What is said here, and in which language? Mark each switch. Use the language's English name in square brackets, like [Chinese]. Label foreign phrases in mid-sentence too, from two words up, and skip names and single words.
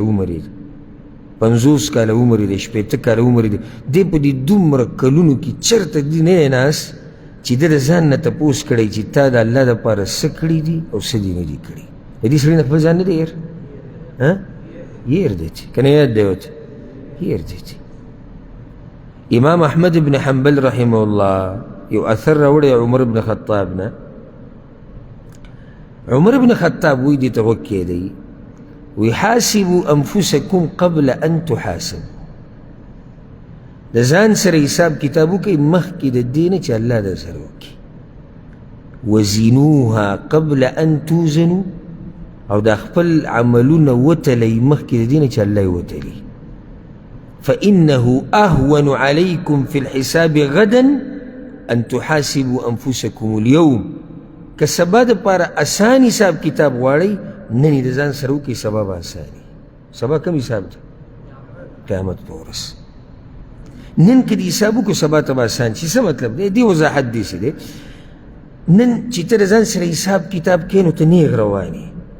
[Pashto] عمر یې دی 50 کاله عمر یې دی 60 کاله عمر یې دی دی په دې دومره کلونو کې چېرته دی نه دی ناست چې ده د ځان نه تپوس کړی چې تا د الله دپاره څه کړي دي او څه دي نه دي کړي د دې سړي نه خپل ځان نه دی هېر هېر دی چې که نه یاد دی ورته هېر دی چې امام احمد بن حنبل [Arabic] رحمه الله [Pashto] یو اثر راوړی عمر بن خطاب نه عمر بن خطاب وی دې ته غوږ کېدی وی [Arabic] حاسبوا انفسکم قبل ان تحاسبوا [Pashto] د ځان سره حساب کتاب وکړئ مخکې د دې نه چې الله در سره وکړي [Arabic] وزنوها قبل ان توزنوا [Pashto] او دا خپل عملونه وتلئ مخکې د دې نه چې الله یې وتلي [Arabic] فإنه أهون عليكم في الحساب غدا أن تحاسبوا أنفسكم اليوم كسبا [Pashto] د پاره آسان حساب کتاب غواړئ نن یې د ځان سره وکړئ سبا به آساني سبا کوم حساب دی قیامت په ورځ نن که د حساب وکړو سبا ته به آسان شي څه مطلب دی دې وضاحت داسې دی نن چې ته د ځان سره حساب کتاب کوې نو ته نیغ روان یې